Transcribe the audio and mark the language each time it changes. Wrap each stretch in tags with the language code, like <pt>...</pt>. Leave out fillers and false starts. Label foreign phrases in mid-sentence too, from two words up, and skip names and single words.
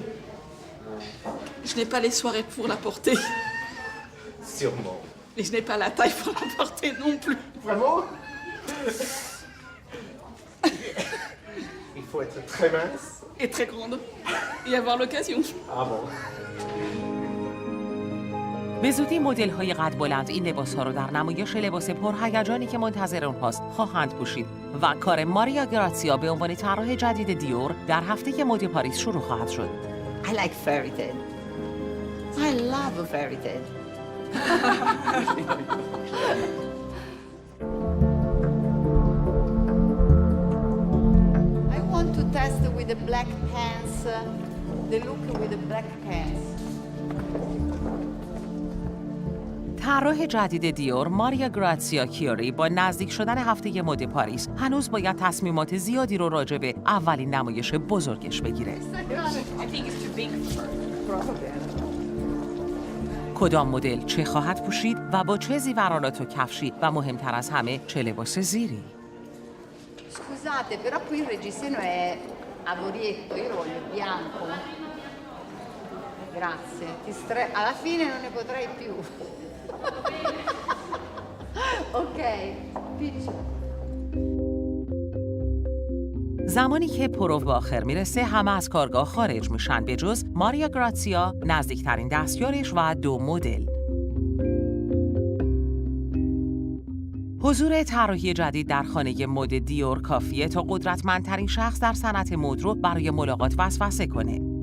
<fr>Je n'ai pas les soirées pour la porter. Sûrement. Et je n'ai pas la taille pour la porter non plus. Vraiment? Il faut être très mince. Et très grande. Et avoir l'occasion. Ah bon.</fr> <fa>به زودی مدل‌های قد بلند این لباس‌ها رو در نمایش لباس پرهیجانی که منتظر اونهاست خواهند پوشید و کار ماریا گراتسیا به عنوان طراح جدید دیور در هفته مد پاریس شروع خواهد شد.</fa> <en>I like fairy tale. I love a fairy tale. I want to test with the black pants, the look with the black pants.</en> <fa>طراح جدید دیور ماریا گراتسیا کیوری با نزدیک شدن هفته مد پاریس هنوز باید تصمیمات زیادی رو راجع به اولین نمایش بزرگش بگیره. کدام مدل چه خواهد پوشید و با چه زیورالات و کفشی و مهمتر از همه چه لباس زیری؟</fa> <it>Scusate, però qui il reggiseno è avorietto, io lo voglio bianco. Grazie. Alla fine non ne potrei più.</it> <en>Ok, picture.</en> <fa>زمانی که پرو به آخر میرسه همه از کارگاه خارج میشن به جز ماریا گراتسیا، نزدیکترین دستیارش و 2 مدل. حضور طراحی جدید در خانه مد دیور کافیه تا قدرتمندترین شخص در صنعت مد رو برای ملاقات وسوسه کنه.</fa>